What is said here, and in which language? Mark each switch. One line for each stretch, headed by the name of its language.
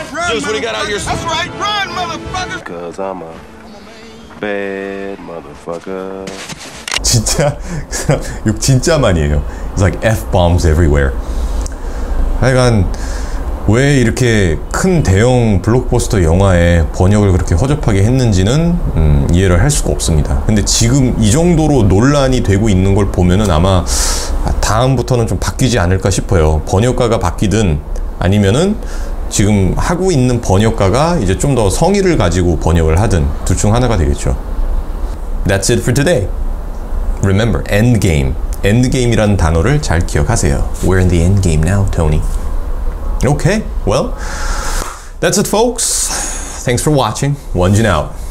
English: Just what he got out here. That's right, run, motherfucker. Cause I'm a bad motherfucker.
Korean: 진짜 욕 진짜 많이 해요.
English: It's like F-bombs everywhere.
Korean: 하여간 왜 이렇게 큰 대형 블록버스터 영화에 번역을 그렇게 허접하게 했는지는 이해를 할 수가 없습니다. 근데 지금 이 정도로 논란이 되고 있는 걸 보면은 아마 다음부터는 좀 바뀌지 않을까 싶어요. 번역가가 바뀌든 아니면은 지금 하고 있는 번역가가 이제 좀 더 성의를 가지고 번역을 하든 둘 중 하나가 되겠죠.
English: That's it for today. Remember, endgame.
Korean: endgame이라는 단어를 잘 기억하세요.
English: We're in the endgame now, Tony. Okay, well, that's it, folks. Thanks for watching. 원진 out.